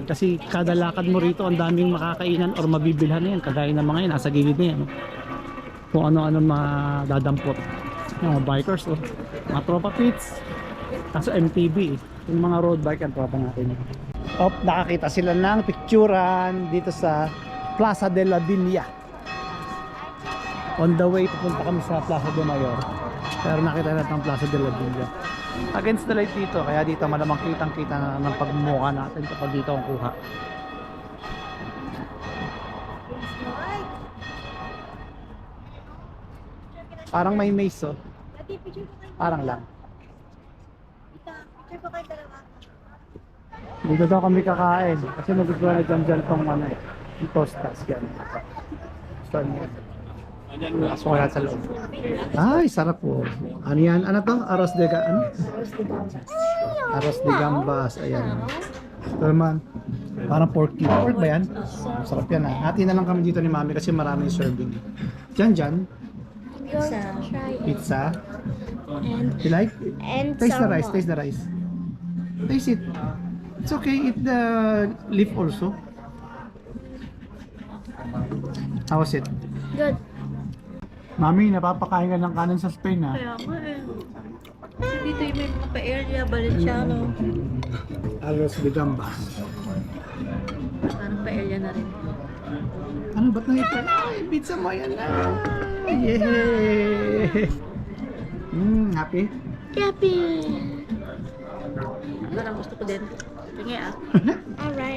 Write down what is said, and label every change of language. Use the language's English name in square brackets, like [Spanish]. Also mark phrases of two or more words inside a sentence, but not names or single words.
[Filipino] Kasi kada lakad mo rito, ang daming makakainan or mabibilhan na yan. Kagaya ng mga yan, nasa gilid na yan. Kung ano-ano madadampot. Yung mga bikers, mga tropa pits. Kaso MTB, yung mga [English] road bike [Filipino] ang tropa natin. Nakakita sila ng picturean dito sa Plaza de la Villa. [English] On the way, [Filipino] pupunta kami sa Plaza de Mayor. Pero nakita natin ang Plaza de la Villa. [English] Against the light [Filipino] dito, kaya dito malamang kitang-kita na ng pagmumukha natin kapag dito ang kuha. Parang may maze, Parang lang. Dito daw kami kakain kasi nagustuhan na dyan tong yung tostas yan. So, so kaya sa loob. Ay, sarap po. Ano yan? Ano to? [Spanish] Arroz de gambas. [Filipino] Ayan. Ito naman. Parang [English] pork cube. [Filipino] Pork ba yan? Sarap yan Hati na lang kami dito ni Mami kasi maraming serving. Dyan. Pizza. [English] You like? And Taste the rice. Taste it. It's okay. Eat the leaf also. How was it? Good. [Filipino] Mami, napapakain ka ng kanin sa Spain Kaya nga Kasi dito yung may mga pa-area, Valenciano. [Spanish] Arroz de gambas. [Filipino] Parang pa-area na rin. Ano, ba't nakita? Ay, pizza mo yan na. Yay! Happy? Happy. Parang gusto ko din. Tingi Alright.